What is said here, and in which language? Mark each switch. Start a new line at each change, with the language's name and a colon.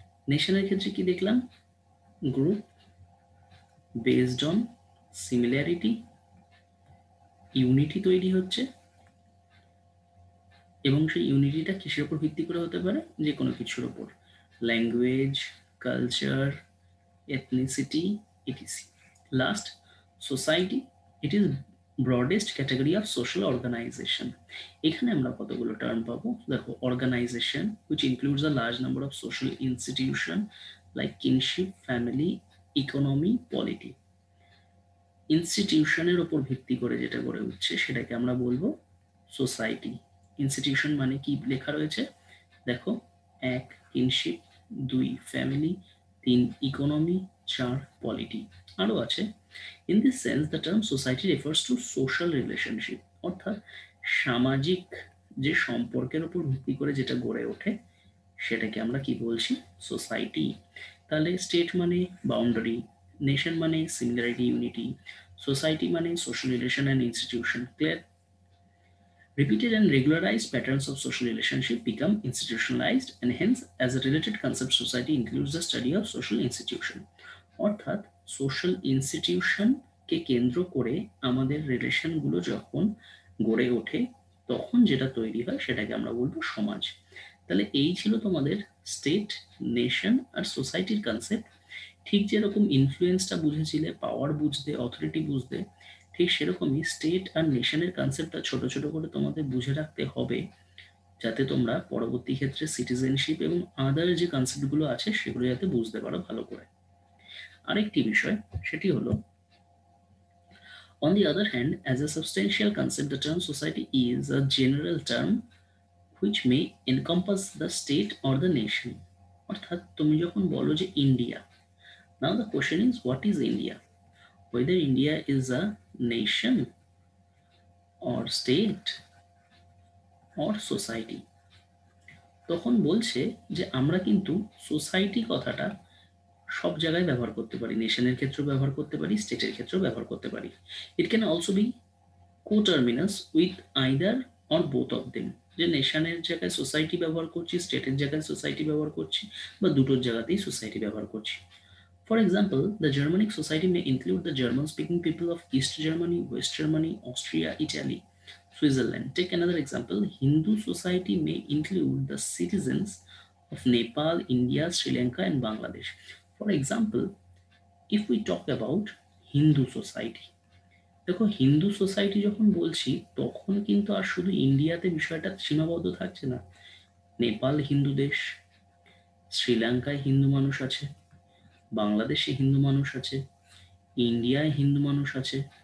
Bangla: নেশনের ক্ষেত্রে কি দেখলাম?
English: group based on similarity,
Bangla: unity তৈরি হচ্ছে এবং সেই ইউনিটিটা কিসের উপর ভিত্তি করে হতে পারে? যে কোনো কিছুর ওপর, language, culture, ethnicity, etc.
English: Last, society. It is broadest category of social organization.
Bangla: এখানে আমরা কতগুলো টার্ম পাবো দেখো।
English: organization which includes a large number of social institution like kinship, family, economy, polity.
Bangla: ইনস্টিটিউশনের উপর ভিত্তি করে যেটা গড়ে উঠছে সেটাকে আমরা বলবো সোসাইটি। ইনস্টিটিউশন মানে কি লেখা রয়েছে দেখো, 1 কিনশিপ, 2 ফ্যামিলি, 3 ইকোনমি, 4 পলিটি। আরও আছে।
English: in this sense the term society refers to social relationship,
Bangla: অর্থাৎ সামাজিক যে সম্পর্কের উপর ভিত্তি করে যেটা গড়ে ওঠে সেটাকে আমরা কি বলছি? সোসাইটি। তাহলে স্টেট মানে বাউন্ডারি, নেশন মানে সিমিলারিটি, ইউনিটি, সোসাইটি মানে
English: Social relation and institution.
Bangla: Clear?
English: Repeated and regularized patterns of social relationship become institutionalized, and hence, as a related concept, society includes the study of social institution.
Bangla: অর্থাৎ social ইনস্টিটিউশনকে কেন্দ্র করে আমাদের রিলেশনগুলো যখন গড়ে ওঠে তখন যেটা তৈরি হয় সেটাকে আমরা বলবো সমাজ। তাহলে এই ছিল তোমাদের স্টেট, নেশন আর সোসাইটির কনসেপ্ট। ঠিক যেরকম ইনফ্লুয়েন্সটা বুঝেছিলে, পাওয়ার বুঝতে, অথরিটি বুঝতে, ঠিক সেরকমই স্টেট আর নেশনের কনসেপ্টটা ছোট ছোট করে তোমাদের বুঝে রাখতে হবে। যাতে তোমরা পরবর্তী ক্ষেত্রে সিটিজেনশিপ এবং আদার যে কনসেপ্টগুলো আছে সেগুলো যাতে বুঝতে পারো ভালো করে। আরেকটি বিষয় সেটি হলো,
English: on the other hand, as a substantial concept, the term society is a general term which may encompass the state or the nation.
Bangla: অর্থাৎ তুমি যখন বলো যে
English: India, now the question is what is India? Whether India is a nation or state or society.
Bangla: তখন বলছে যে আমরা কিন্তু সোসাইটি কথাটা সব জায়গায় ব্যবহার করতে পারি, নেশনের ক্ষেত্রেও ব্যবহার করতে পারি, স্টেটের ক্ষেত্রেও ব্যবহার করতে পারি।
English: it can also be coterminous with either or both of them,
Bangla: যে নেশনের জায়গায় সোসাইটি ব্যবহার করছি, স্টেটের জায়গায় সোসাইটি ব্যবহার করছি, বা দুটোর জায়গাতেই সোসাইটি ব্যবহার করছি।
English: For example, the Germanic society may include the German-speaking people of East Germany, West Germany, Austria, Italy, Switzerland. Take another example. Hindu society may include the citizens of Nepal, India, Sri Lanka, and Bangladesh. For example, if we talk about Hindu society,
Bangla: দেখো Hindu society যখন বলছি তখন কিন্তু আর শুধু ইন্ডিয়াতে বিষয়টা সীমাবদ্ধ থাকছে না। নেপাল হিন্দু দেশ, শ্রীলঙ্কায় হিন্দু মানুষ আছে, বাংলাদেশে হিন্দু মানুষ আছে, ইন্ডিয়ায় হিন্দু মানুষ আছে।